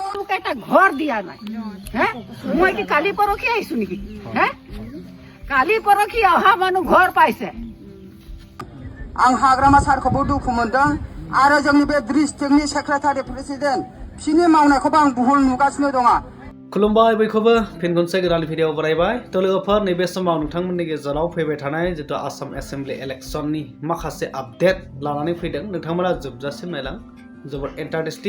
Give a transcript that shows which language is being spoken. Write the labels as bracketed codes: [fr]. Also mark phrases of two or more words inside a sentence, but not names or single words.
[as] মোক এটা ঘৰ দিয়া নাই হে মই কি কালি পৰহি আহিছো নেকি হে কালি পৰহি অহা মানুহ ঘৰ পাইছে [brx] आं हाग्रामा सारखौबो दुखु मोनदों आरो जोंनि बे [en] district secretary president [brx] बिसोरनि मावनायखौबो आं बुहुल नुगासिनो दङ खुलुमबाय बयखौबो फिन खनसे गोदान भिडिअ बरायबाय तो लोगोफोर नैबे समाव नोंथांमोननि गेजेराव फैबाय थानाय जितु [en] Assam assembly election [brx] माखासे आपडेट लानानै फैदों नोंथांमोना जोबजासिम नायलां जोबोद इन्टारेस्टिं